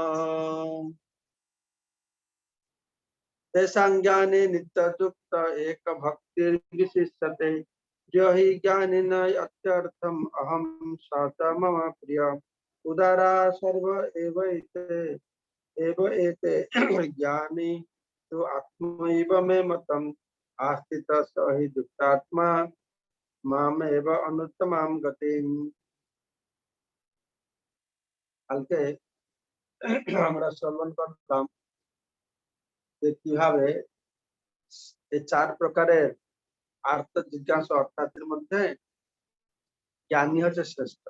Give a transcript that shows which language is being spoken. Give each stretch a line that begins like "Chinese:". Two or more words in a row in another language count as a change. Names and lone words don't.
Sanskrit: तेषां ज्ञाने नित्ययुक्त एक भक्तिर्विशिष्यते यो हि ज्ञानिन अत्यर्थम् अहं स च मम प्रिय उदारा सर्व एव एते ज्ञानी तो आत्मैव मे मतम् आस्थितः स हि दुष्टात्मा मामेव अनुत्तमां गतिम्।
Bangla: কালকে আমরা শ্রবণ করলাম যে কিভাবে এই চার প্রকারের আর্থ জিজ্ঞাসা অর্থাৎের মধ্যে জ্ঞানী হচ্ছে শ্রেষ্ঠ।